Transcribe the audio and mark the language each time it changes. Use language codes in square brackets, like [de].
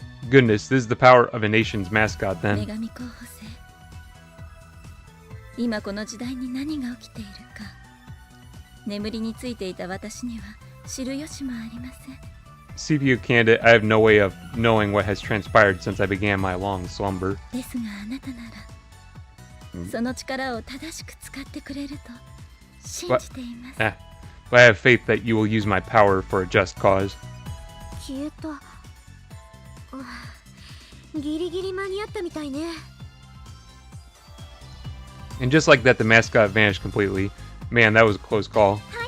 [en] Goodness, this is the power of a nation's mascot then. [ja] 今この時代に何が起きているか眠りについていた私には知る由もありません [en] CPU candidate, I have no way of knowing what has transpired since I began my long slumber. [ja] ですがあなたならその力を正しく使ってくれると信じています [en] But I have faith that you will use my power for a just cause. [ja] 消えたギリギリ間に合ったみたいね [en] And just like that, the mascot vanished completely. Man, that was a close call.